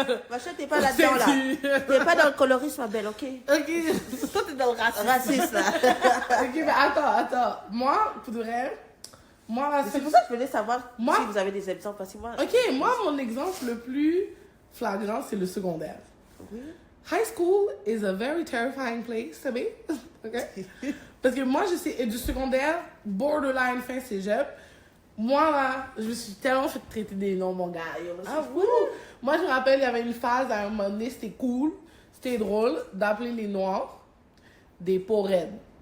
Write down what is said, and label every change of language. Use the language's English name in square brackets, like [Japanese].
[French] Machin, t'es pas là-dedans, là. T'es pas dans le colorisme, ma belle, ok? Ok. Toi, t'es dans le racisme. Raciste, là. Ok, mais attends. Moi, pour de vrai, moi, là, C'est pour ça que je voulais savoir Moi- si vous avez des exemples. Parce que moi, Ok, moi, mon exemple le plus flagrant, c'est le secondaire. Oui. [English] High school is a very terrifying place to be. [French] Ok? Parce que moi, je sais, du secondaire, borderline fin cégep, moi, là, je me suis tellement fait traiter des noms, mon gars. Yo, là, Ah, c'est oui? fou. Moi, je me rappelle, il y avait une phase, à un moment donné, c'était cool, c'était drôle d'appeler les noirs des peaux raides.